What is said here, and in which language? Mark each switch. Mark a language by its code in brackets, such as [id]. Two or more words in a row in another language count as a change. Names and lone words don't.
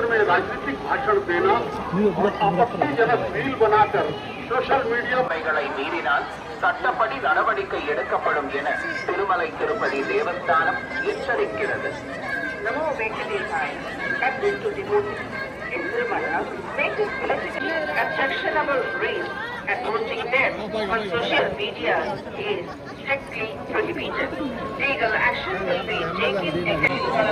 [hi] में राजनीतिक भाषण देना और आपत्तिजनक रील बनाकर [en] social media [ta] மீறினால் சட்டப்படி நடவடிக்கை எடுக்கப்படும் என திருமலை திருப்பதி தேவஸ்தானம் எச்சரிக்கிறது. [sa] नमो वेङ्कटेशाय. [en] In Tirumala, latest politically objectionable reels and posting them on social media is strictly prohibited. Legal action will be taken against